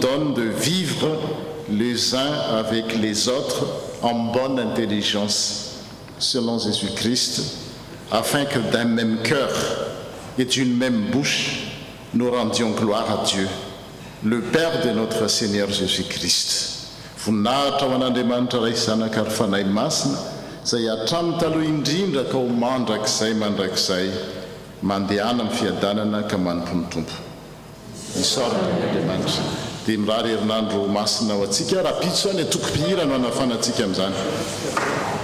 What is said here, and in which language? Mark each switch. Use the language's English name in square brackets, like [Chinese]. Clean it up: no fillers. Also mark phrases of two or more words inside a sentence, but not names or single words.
[French] donne de vivre les uns avec les autres en bonne intelligence, selon Jésus-Christ, afin que d'un même cœur et d'une même bouche, nous rendions gloire à Dieu, le Père de notre Seigneur Jésus-Christ. [Malagasy] Voninahitra ho an'Andriamanitra ray zanaka ary fanahy masina izay hatramin'ny taloha indrindra ka ho mandrakizay mandrakizay mandehana amin'ny fiadanana ka manomponotompo. Isaorana n'Andriamanitra dia mirary herinandro masina ho antsika raha pitso any atoko-pihira no hanafanantsika amin'izany.